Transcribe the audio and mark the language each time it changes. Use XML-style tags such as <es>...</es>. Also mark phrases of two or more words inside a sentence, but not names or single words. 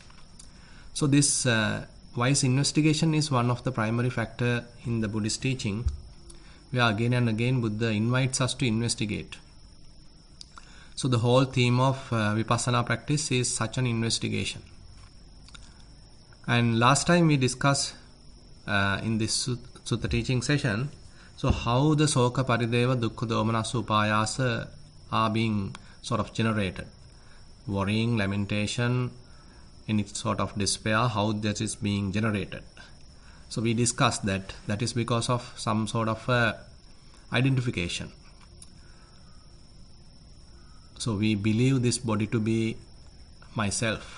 <en>So this wise investigation is one of the primary factor in the Buddhist teaching, where again and again Buddha invites us to investigate. So the whole theme of Vipassana practice is such an investigation. And last time we discussed in this Sutta teaching session, so how the</en> <pi>soka parideva dukkha domanasa upayasa</pi> <en>are being sort of generated. Worrying, lamentation, any sort of despair, how that is being generated. So we discussed that is because of some sort of identification. So we believe this body to be myself.</en>